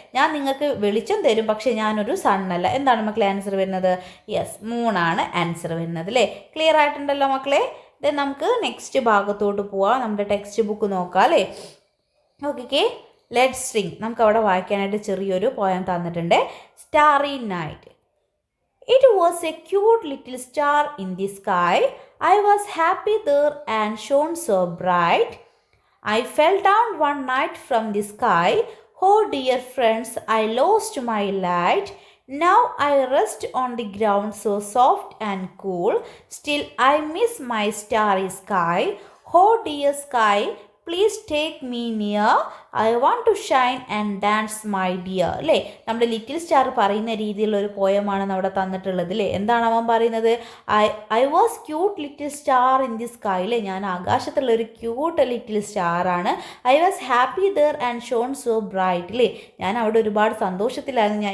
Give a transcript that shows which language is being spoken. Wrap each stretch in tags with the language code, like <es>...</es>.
<ml>ഞാൻ നിങ്ങൾക്ക് വെളിച്ചം തരും, പക്ഷെ ഞാനൊരു സണ്ണല്ല. എന്താണ് മക്കളെ ആൻസർ വരുന്നത്? യെസ്, മൂണാണ് ആൻസർ വരുന്നത് അല്ലേ. ക്ലിയർ ആയിട്ടുണ്ടല്ലോ മക്കളെ. ദെൻ നമുക്ക് നെക്സ്റ്റ് ഭാഗത്തോട്ട് പോവാം. നമ്മുടെ ടെക്സ്റ്റ് ബുക്ക് നോക്കാം അല്ലേ. Okay,</ml> <en>Let's sing.</en> <ml>നമുക്ക് അവിടെ വായിക്കാനായിട്ട് ചെറിയൊരു പോയം തന്നിട്ടുണ്ട്.</ml> <en>Starry night. It was a cute little star in the sky. I was happy there and shone so bright. I fell down one night from the sky. Oh dear friends, I lost my light. Now I rest on the ground so soft and cool. Still I miss my starry sky. Oh dear sky, please take me near. I want to shine and dance my dear.</en> <ml>അല്ലേ, നമ്മുടെ little star പറയുന്ന രീതിയിലുള്ള ഒരു പോയമാണ് അവിടെ തന്നിട്ടുള്ളത് അല്ലേ. എന്താണ് അവൻ പറയുന്നത്?</ml> <en>I was cute little star in the sky അല്ലേ.</en> <ml>ഞാൻ ആകാശത്തുള്ള ഒരു ക്യൂട്ട് ലിറ്റിൽ സ്റ്റാർ ആണ്.</ml> <en>I was happy there and shone so bright അല്ലേ.</en> <ml>ഞാൻ അവിടെ ഒരുപാട് സന്തോഷത്തിലായിരുന്നു.</ml>